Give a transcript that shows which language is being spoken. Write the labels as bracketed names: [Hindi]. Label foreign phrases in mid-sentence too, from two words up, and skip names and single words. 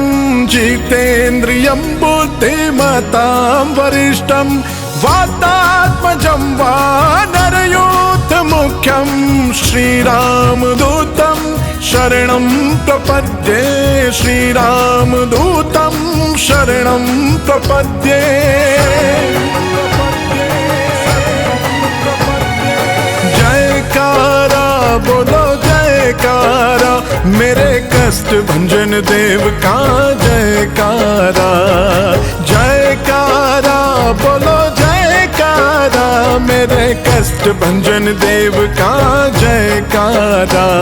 [Sanskrit] जितेन्द्रियं बुद्धिमतां वरिष्ठं वातात्मजं वानरयूथमुख्यं श्रीरामदूतं शरणं प्रपद्ये. श्रीरामदूतं शरणं प्रपद्ये. [Hindi] जयकारा बोलो जयकारा, मेरे कष्ट भंजन देव का जयकारा. जयकारा बोलो जयकारा, मेरे कष्ट भंजन देव का जयकारा.